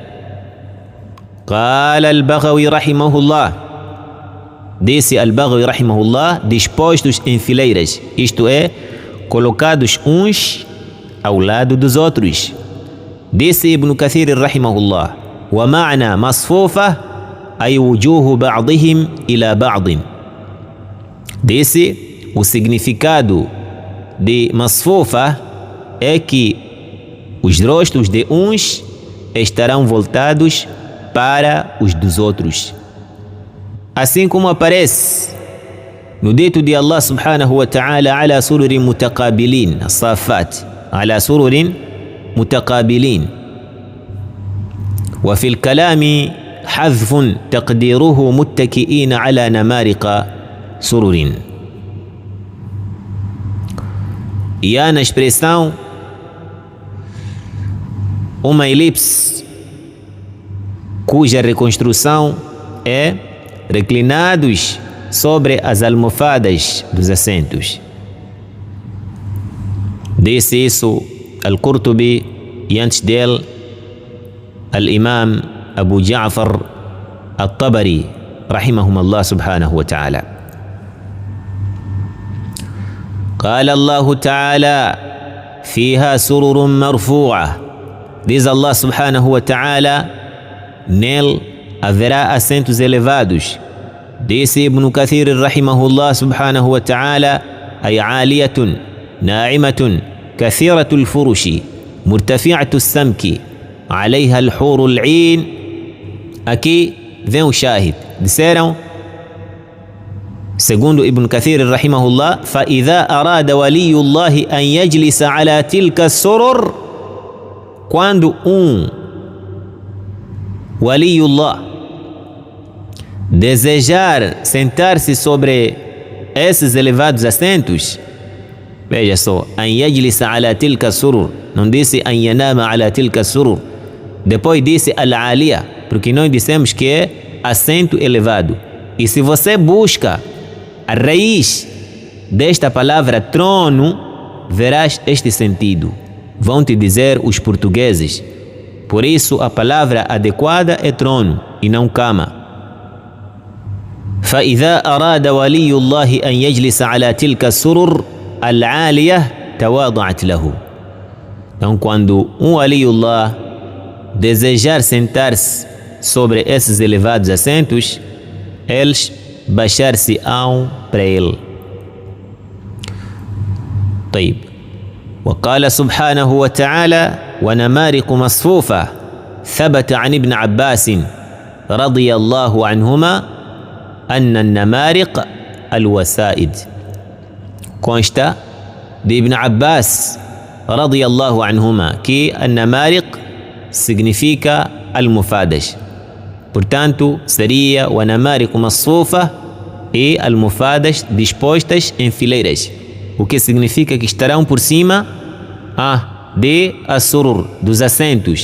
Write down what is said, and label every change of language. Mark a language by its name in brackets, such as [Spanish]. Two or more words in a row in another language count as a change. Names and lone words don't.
[Arabic] قال البغوي رحمه الله, disse al-Baghawi rahimahullah, [Portuguese] dispostos em fileiras, isto é, colocados uns ao lado dos outros. [Arabic] Disse Ibn Kathir رحمه الله، ومعنى مصفوفة أي وجوه بعضهم إلى بعض. [Portuguese] Disse, o significado de masfufa é que os rostos de uns estarão voltados para os dos outros. Assim como aparece no dito de Allah [Arabic] سبحانه وتعالى، على سرر متقابلين، الصافات، على سرر متقابلين. وفي الكلام حذف تقديره متكئين على نمارق سرر. [Portuguese] E há na expressão uma elipse cuja reconstrução é reclinados sobre as almofadas dos assentos. Disse isso Al-Qurtubi e antes dele Al-Imam Abu Ja'far Al-Tabari [Arabic] رحمهم الله سبحانه وتعالى. قال الله تعالى فيها سرر مرفوعة. Diz الله سبحانه وتعالى, [Portuguese] nele haverá assentos elevados. [Arabic] Disse Ibn Kathir رحمه الله سبحانه وتعالى, أي عالية، ناعمة، كثيرة الفرش، مرتفعة السمك، عليها الحور العين. [Portuguese] Aqui vem o shahid. Disseram, segundo Ibn Kathir rahimahullah, [Arabic] فَإِذَا أَرَادَ وَلِيُّ اللَّهِ أَنْ يَجْلِسَ عَلَى تِلْكَ السُّرُرِ. [Portuguese] Quando waliullah desejar sentar-se sobre esses elevados assentos, veja só, [Arabic] أن يجلس على تلك السرر, [Portuguese] não disse [Arabic] أن ينام على تلك السرر, [Portuguese] depois disse al-aliya, porque nós dissemos que é assento elevado. E se você busca a raiz desta palavra trono, verás este sentido. Vão te dizer os portugueses. Por isso a palavra adequada é trono e não cama. [Arabic] فإذا أراد ولي الله أن يجلس على تلك السرر العالية تواضعت له. [Portuguese] Então quando waliullah desejar sentar-se sobre esses elevados assentos, eles baixar-se-ão para ele. [Arabic] طيب. وقال سبحانه وتعالى ونمارق مصفوفة. ثبت عن ابن عباس رضي الله عنهما أن النمارق الوسائد. [Portuguese] consta de Ibn Abbas [Arabic] رضي الله عنهما [Portuguese] que النمارق significa almofadas. Portanto, seria [Arabic] ونمارق مصفوفة [Portuguese] e almofadas dispostas em fileiras, o que significa que estarão por cima de as-surur, dos assentos.